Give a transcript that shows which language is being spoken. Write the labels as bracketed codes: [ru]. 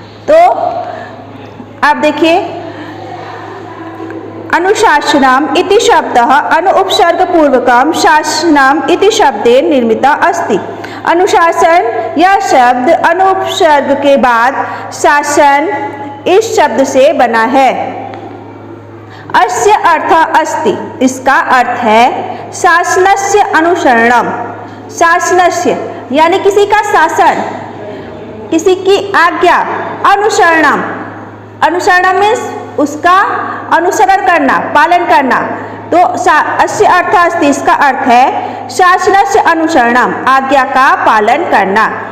[hi] तो आप देखिए, [sa] अनुशासनम इति शब्दः अनुपसर्गपूर्वकं शासनम इति शब्देन निर्मिता अस्ति। [hi] अनुशासन यह शब्द अनुपसर्ग के बाद शासन इस शब्द से बना है। [sa] अस्य अर्थः अस्ति, [hi] इसका अर्थ है [sa] शासनस्य अनुसरणम। [hi] शासनस्य यानी किसी का शासन, किसी की आज्ञा, अनुसरणम, अनुसरणम मीन्स उसका अनुसरण करना, पालन करना। तो [sa] अस्य अर्थः अस्ति, [hi] इसका अर्थ है [sa] शासनस्य अनुसरणम, [hi] आज्ञा का पालन करना।